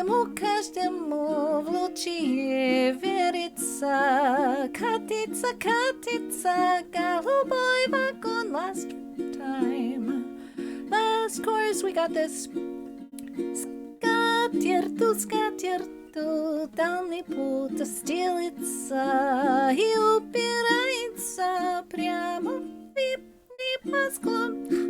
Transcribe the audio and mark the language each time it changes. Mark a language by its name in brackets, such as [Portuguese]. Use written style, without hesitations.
[Russian] Каждому в лучшее верится, катится, катится голубой вагон. [English] Last time, last chorus, we got this. [Russian] Скатертью, скатертью дальний путь стелится и упирается прямо в небосклон.